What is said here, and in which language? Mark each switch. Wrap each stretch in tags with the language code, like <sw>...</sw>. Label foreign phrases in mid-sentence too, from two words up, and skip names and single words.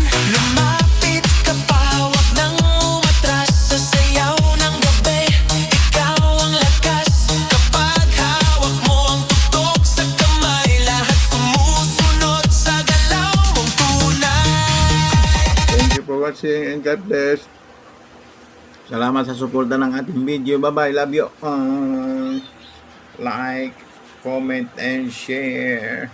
<tl>Lumapit ka pa, wag nang umatras. Sa sayaw ng gabi, ikaw ang lakas. Kapag hawak mo ang tutok sa kamay, lahat sumusunod sa galaw mong tunay.</tl> <en>Thank you for watching and God bless.</en> <tl>Salamat sa suporta ng ating video.</tl> <en>Bye-bye. Love you. Like, comment, and share.</en>